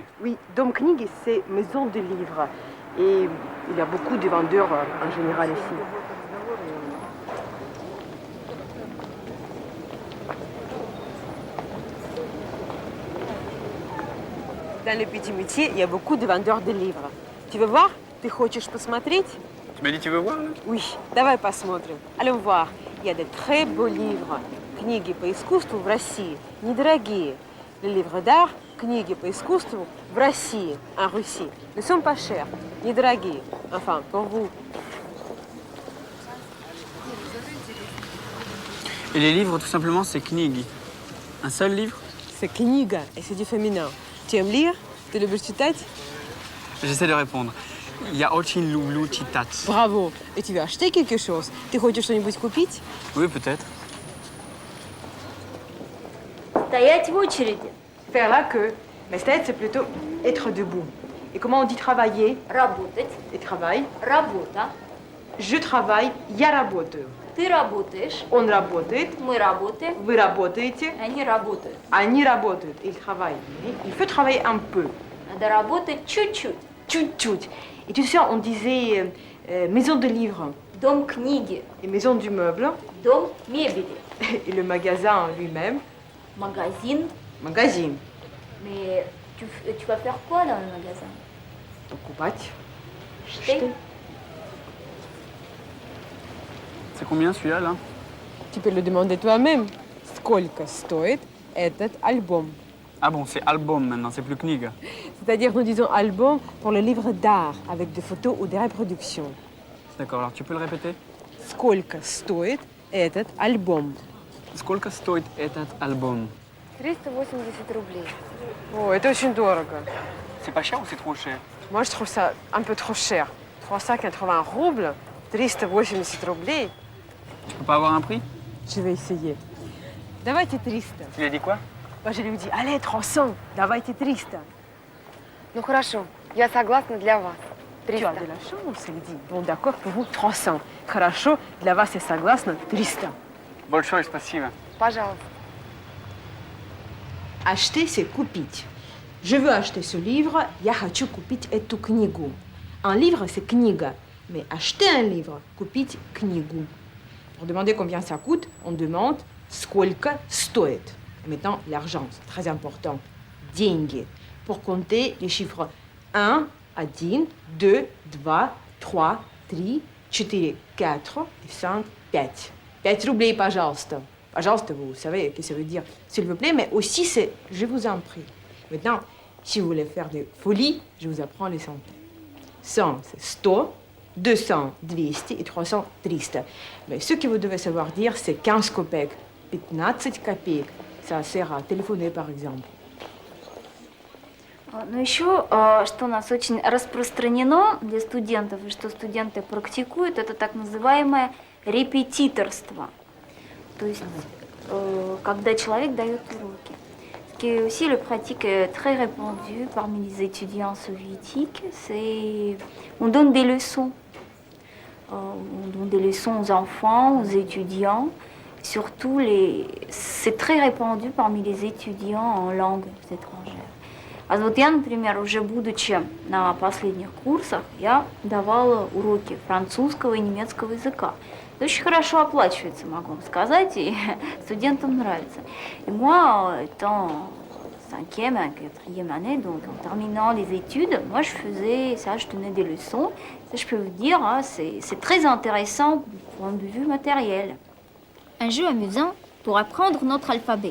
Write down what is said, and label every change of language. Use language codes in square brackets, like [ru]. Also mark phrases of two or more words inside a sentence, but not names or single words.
[fr] Oui, Dom Knig, c'est maison de livres. Et il y a beaucoup de vendeurs en général ici. Dans le petit métier, il y a beaucoup de vendeurs de livres. Tu veux voir? [ru] Ты хочешь посмотреть? [fr] Tu m'as dit tu veux voir là? Oui, [ru] давай посмотрим. [fr] Allons voir. Il y a de très beaux livres. [ru] Книги по искусству в России недорогие. [fr] Les livres d'art, [ru] книги по искусству в России, [fr] en Russie, ne sont pas chers, недорогие. Enfin, pour vous. Et les livres, tout simplement, c'est Knig. Un seul livre? C'est книга, et c'est du féminin. Tu aimes lire? [ru] Ты любишь читать? [fr] J'essaie de répondre. [ru] Я очень люблю читать. [fr] Bravo. Et tu veux acheter quelque chose? [ru] Ты хочешь что-нибудь купить? [fr] Oui, peut-être. [ru] Стоять в очереди. [fr] Faire la queue. Mais стоять, c'est plutôt être debout. Et comment on dit travailler? [ru] Работать. [fr] Et travail. [ru] Работа. [fr] Je travaille, [ru] я работаю. Ты работаешь. Он работает. Мы работаем. Вы работаете. Они работают. Они работают. [fr] Ils travaillent. Il faut travailler un peu. [ru] Надо работать чуть-чуть. Чуть-чуть. [fr] Et tu sais, on disait maison de livres. [ru] Дом книги. [fr] Et maison du meuble. [ru] Дом мебели. [fr] Et le magasin lui-même. [ru] Магазин. [fr] Magazine. Mais tu vas faire quoi dans le magasin? [ru] Покупать. [fr] Acheter. C'est combien celui-là, là? Tu peux le demander toi-même. [ru] Сколько стоит этот альбом? [fr] Ah bon, c'est album maintenant, c'est plus Knig. C'est-à-dire, nous disons album pour le livre d'art, avec des photos ou des reproductions. D'accord, alors tu peux le répéter? [ru] Сколько стоит этот альбом? Сколько стоит этот альбом? 380 рублей. О, это очень дорого. [fr] C'est pas cher ou c'est trop cher? Moi, je trouve ça un peu trop cher. 380 roubles, 380 рублей. Tu peux pas avoir un prix? Je vais essayer. Давайте 300. Tu lui as dit quoi? Moi, je lui dis, allez, 300, [ru] давайте 300. Ну хорошо, я согласна для вас. [fr] Tu as 300. de la chance, elle dit. Bon, d'accord, pour vous, 300. [ru] Хорошо, для вас я согласна, 300. Большое спасибо. Пожалуйста. [fr] Acheter, c'est купить. Je veux acheter ce livre, [ru] я хочу купить эту книгу. [fr] Un livre, c'est книга. Mais acheter un livre, [ru] купить книгу. [fr] Pour demander combien ça coûte, on demande [ru] сколько стоит. [fr] Et maintenant, l'argent, c'est très important. [ru] Деньги. [fr] Pour compter les chiffres 1, 1, 2, 2, 3, 3, 4, 4 et 5, 5. [ru] 5 рублей, пожалуйста. Пожалуйста, [fr] vous savez ce que ça veut dire, s'il vous plaît, mais aussi c'est je vous en prie. Maintenant, si vous voulez faire des folies, je vous apprends les centaines. 100, c'est 100, 200, 200 et 300, 300. Mais ce que vous devez savoir dire, c'est 15 копеек, 15 копеек. Ça sert à téléphoner, par exemple. [ru] Ну еще, что у нас очень распространено для студентов, и что студенты практикуют, это так называемое репетиторство. То есть, когда человек дает уроки. [fr] Ce qui est aussi une pratique très répandue parmi les étudiants soviétiques, c'est on donne des leçons. On donne des leçons aux enfants, aux étudiants, Surtout, c'est très répandu parmi les étudiants en langues étrangères. [ru] А вот я, например, уже будучи на последних курсах, я давала уроки французского и немецкого языка. Это очень хорошо оплачивается, могу вам сказать, и студентам нравится. [fr] Et moi, étant cinquième et quatrième année, donc en terminant les études, moi je faisais ça, je tenais des leçons. Ça, je peux vous dire, hein, c'est très intéressant du point de vue matériel. Un jeu amusant pour apprendre notre alphabet.